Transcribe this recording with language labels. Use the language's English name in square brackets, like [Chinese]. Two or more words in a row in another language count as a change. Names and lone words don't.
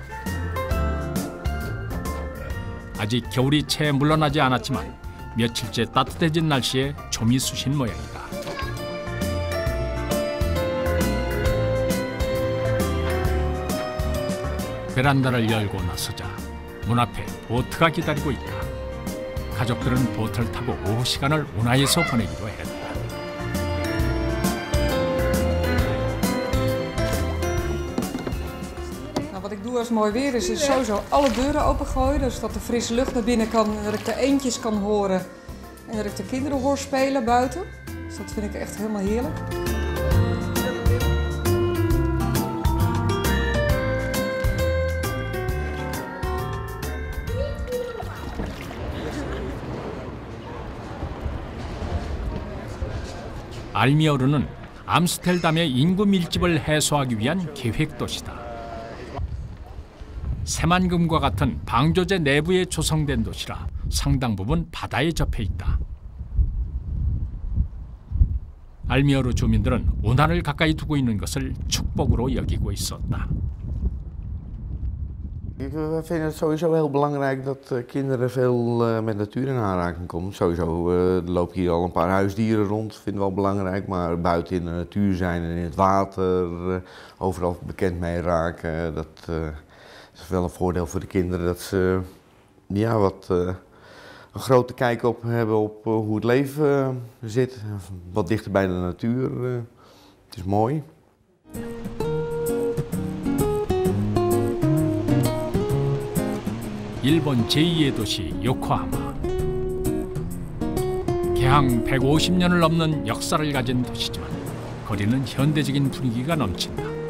[Korean] 아직 겨울이 채 물러나지 않았지만 며칠째 따뜻해진 날씨에 좀이 쑤신 모양이다. 베란다를 열고 나서자 문 앞에 보트가 기다리고 있다. 가족들은 보트를 타고 오후 시간을 운하에서 보내기로 했다. [Dutch] Wat ik doe als het mooi weer is sowieso alle deuren opengooien, zodat de frisse lucht naar binnen kan en dat ik de eendjes kan horen en dat ik de kinderen hoor spelen buiten. Dus dat vind ik echt helemaal heerlijk. [Korean] 알미어르는 암스테르담의 인구 밀집을 해소하기 위한 계획도시다. 새만금과 같은 방조제 내부에 조성된 도시라 상당 부분 바다에 접해 있다. 알미어르 주민들은 운하를 가까이 두고 있는 것을 축복으로 여기고 있었다. [Dutch] We vinden het sowieso heel belangrijk dat kinderen veel met natuur in aanraking komen. Sowieso er lopen hier al een paar huisdieren rond, vinden we wel belangrijk. Maar buiten in de natuur zijn en in het water, overal bekend mee raken. Dat is wel een voordeel voor de kinderen. Dat ze een grote kijk op hebben op hoe het leven zit. Wat dichter bij de natuur. Het is mooi. [Korean] 일본 제2의 도시 요코하마. 개항 150년을 넘는 역사를 가진 도시지만 거리는 현대적인 분위기가 넘친다.